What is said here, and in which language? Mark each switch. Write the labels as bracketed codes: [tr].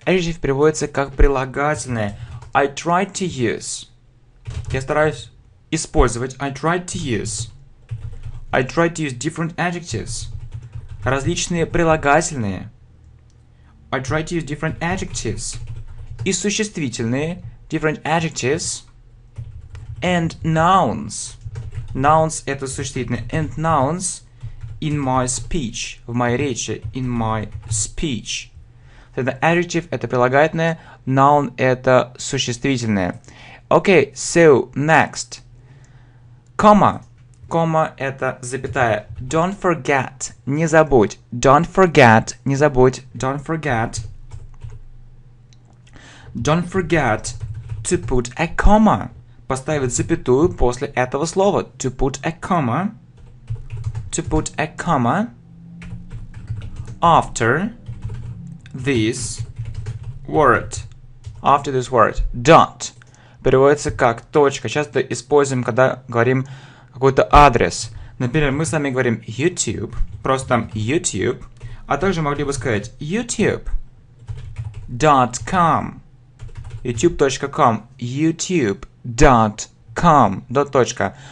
[ru] Adjective переводится как прилагательное. [en] I tried to use. [ru] Я стараюсь использовать. [en] I tried to use different adjectives. [ru] Различные прилагательные. [en] I tried to use different adjectives. [ru] И существительные. [en] Different adjectives. And nouns. [ru] Nouns это существительные. [en] And nouns in my speech. [ru] В моей речи. [en] In my speech. [ru] Тогда adjective это прилагательное. Noun это существительное. [en] Okay, so next. Comma. [ru] Comma это запятая. [en] Don't forget. [ru] Не забудь. [en] Don't forget. [ru] Не забудь. [en] Don't forget. Don't forget to put a comma. [ru] Поставить запятую после этого слова. [en] To put a comma. To put a comma after this word. After this word. Don't. [ru] Переводится как точка. Часто используем, когда говорим какой-то адрес. Например, мы с вами говорим YouTube. Просто там YouTube. А также могли бы сказать youtube.com, youtube.com, youtube.com, точка.